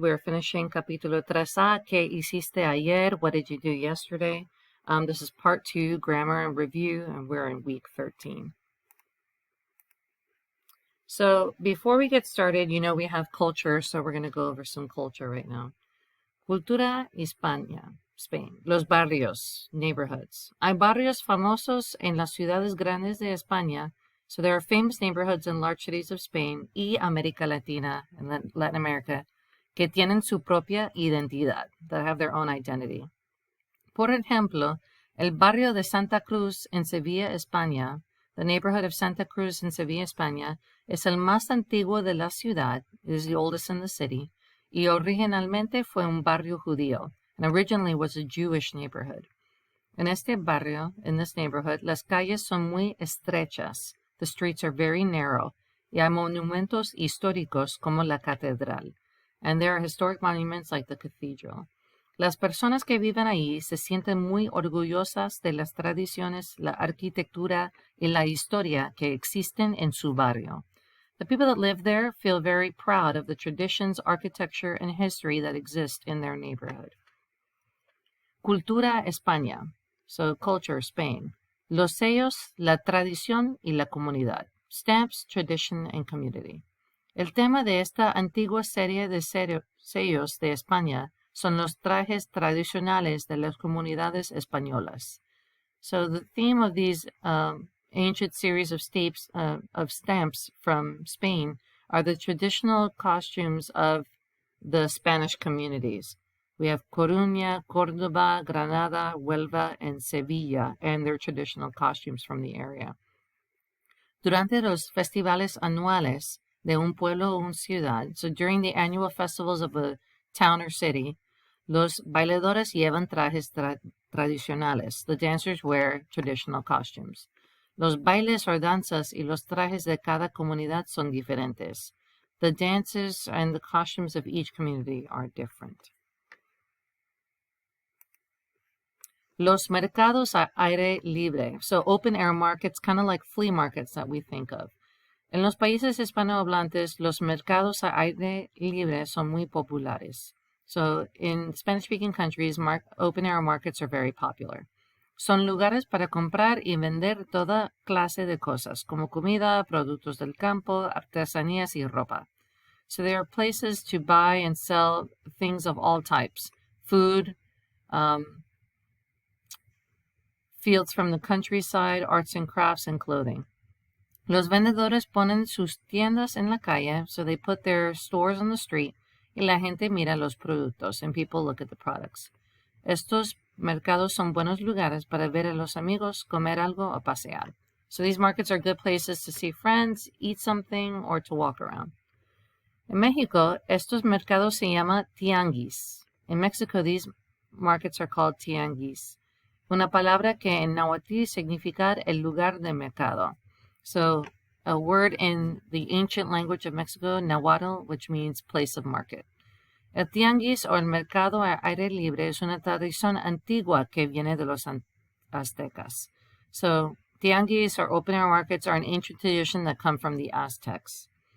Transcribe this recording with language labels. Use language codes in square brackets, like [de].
[en] We're finishing [es] capítulo 3A, ¿Qué hiciste ayer? [en] What did you do yesterday? This is part 2, grammar and review, and we're in week 13. So before we get started, you know we have culture, so we're going to go over some culture right now. [es] Cultura Hispana, Spain. Los barrios, neighborhoods. Hay barrios famosos en las ciudades grandes de España. [en] So there are famous neighborhoods in large cities of Spain y América Latina and Latin America [es] que tienen su propia identidad, [en] that have their own identity. [es] Por ejemplo, el barrio de Santa Cruz en Sevilla, España, [en] the neighborhood of Santa Cruz in Sevilla, España, [es] es el más antiguo de la ciudad, [en] it is the oldest in the city, [es] y originalmente fue un barrio judío, [en] and originally was a Jewish neighborhood. [es] En este barrio, [en] in this neighborhood, [es] las calles son muy estrechas. [en] The streets are very narrow, [es] y hay monumentos históricos como la catedral, [en] and there are historic monuments like the cathedral. [es] Las personas que viven ahí se sienten muy orgullosas de las tradiciones, la arquitectura y la historia que existen en su barrio. [en] The people that live there feel very proud of the traditions, architecture, and history that exist in their neighborhood. [es] Cultura España, [en] so culture, Spain. [es] Los sellos, la tradición y la comunidad. [en] Stamps, tradition, and community. [es] El tema de esta antigua serie de sellos de España son los trajes tradicionales de las comunidades españolas. [en] So the theme of these ancient series of stamps from Spain are the traditional costumes of the Spanish communities. We have Coruña, Córdoba, Granada, Huelva, and Sevilla, and their traditional costumes from the area. [es] Durante los festivales anuales de un pueblo o una ciudad, [en] so during the annual festivals of a town or city, [es] los bailadores llevan trajes tradicionales. [en] The dancers wear traditional costumes. [es] Los bailes or danzas y los trajes de cada comunidad son diferentes. [en] The dances and the costumes of each community are different. [es] Los mercados a aire libre, [en] so open air markets, kind of like flea markets that we think of. [es] En los países hispanohablantes, los mercados a aire libre son muy populares. [en] So in Spanish-speaking countries, open air markets are very popular. [es] Son lugares para comprar y vender toda clase de cosas, como comida, productos del campo, artesanías y ropa. [en] So there are places to buy and sell things of all types, food, fields from the countryside, arts and crafts, and clothing. [es] Los vendedores ponen sus tiendas en la calle, [en] so they put their stores on the street, [es] y la gente mira los productos, [en] and people look at the products. [es] Estos mercados son buenos lugares para ver a los amigos, comer algo o pasear. [en] So these markets are good places to see friends, eat something, or to walk around. [es] En Mexico, estos mercados se llaman tianguis. [en] In Mexico, these markets are called tianguis. [es] Una palabra que en náhuatl significa el lugar de mercado. [en] So a word in the ancient language of Mexico, Nahuatl, which means place of market. [es] El tianguis o el mercado a aire libre es una tradición antigua que viene de los aztecas. [en] So tianguis or open air markets are an ancient tradition that come from the Aztecs.